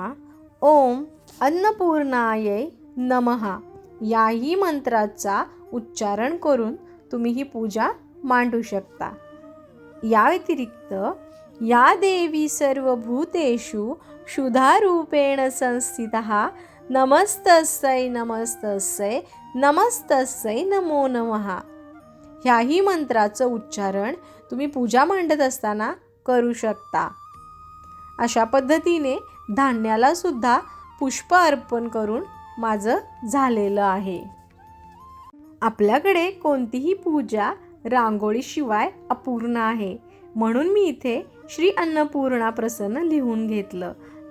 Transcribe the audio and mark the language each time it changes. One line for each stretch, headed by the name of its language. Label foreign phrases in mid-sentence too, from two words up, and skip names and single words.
Sanskrit: ओम अन्नपूर्णायै नमः
Marathi: याही मंत्राचा उच्चारण करून तुम्ही ही पूजा मांडू शकता. या व्यतिरिक्त
Sanskrit: या देवी सर्वभूतेषु क्षुधारूपेण संस्थितः नमस्तस्यै नमस्तस्यै नमस्तस्यै नमो नमः
Marathi: ह्याही मंत्राचं उच्चारण तुम्ही पूजा मांडत असताना करू शकता. अशा पद्धतीने धान्याला सुद्धा पुष्प अर्पण करून माझं झालेलं आहे. आपल्याकडे कोणतीही पूजा रांगोळीशिवाय अपूर्ण आहे, म्हणून मी इथे श्री अन्नपूर्णा प्रसन्न लिहून घेतलं.